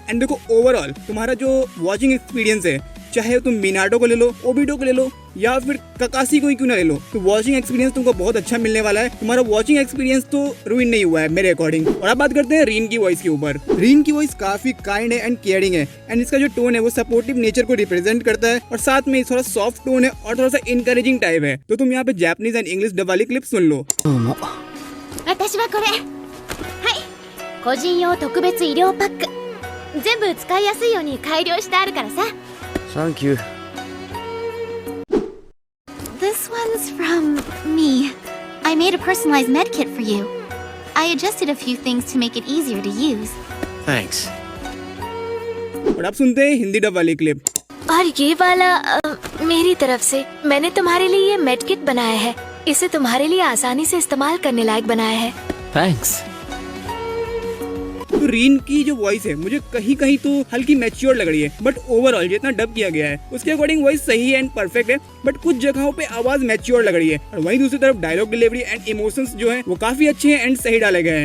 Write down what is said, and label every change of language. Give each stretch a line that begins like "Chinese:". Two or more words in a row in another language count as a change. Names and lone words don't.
Hindi: एंड देखो ओवरऑल तुम्हारा जो
English: watching experience
Hindi: है चाहे तुम मिनाटो को ले लो, ओबिटो को ले लो या फिर ककाशी को ही क्यों ना ले लो तो
English: watching experience
Hindi: तुमको बहुत अच्छा मिलने वाला है। तुम्हारा
English: watching experience
Hindi: तो रुइन नहीं हुआ है मेरे अकॉर्डिंग। और अब बात करते हैं रीन की वॉइस के ऊपर। रीन की वॉइस काफी काइंड है एंड केयरिंग है एंड इसका जो टोन है वो
English: supportive nature
Hindi: को रिप्रेजेंट करता है और साथ में थोड़ा
English: soft tone
Hindi: है और थोड़ा सा
English: encouraging type
Hindi: है। तो तुम यहाँ पे
English: Japanese and English dub
Hindi: वाली क्लिप सुन लो।
Japanese: 私はこれ。はい。個人用特別医療パック。全部使いやすいように改良してあるからさ。
English: Thank you. This one's from me. I made a personalized med kit for you. I adjusted a few things to make it easier to use. Thanks.
Hindi: और अब सुनते हैं
English: Hindi dub
Hindi: वाली क्लिप। और ये वाला मेरी तरफ से मैंने तुम्हारे लिए ये
English: med kit
Hindi: बनाया है। इसे तुम्हारे लिए आसानी से इस्तेमाल करने लायक बनाया है। थैंक्स। तो रीन की जो वॉइस है मुझे कहीं कहीं तो हल्की मैच्योर लग रही है
English: but overall
Hindi: जितना डब किया गया है उसके अकॉर्डिंग वॉइस सही है
English: and perfect
Hindi: है बट कुछ जगहों पे आवाज मैच्योर लग रही है और वहीं दूसरी तरफ
English: dialogue delivery and emotions
Hindi: जो है वो काफी अच्छे हैं एंड सही डाले गए हैं।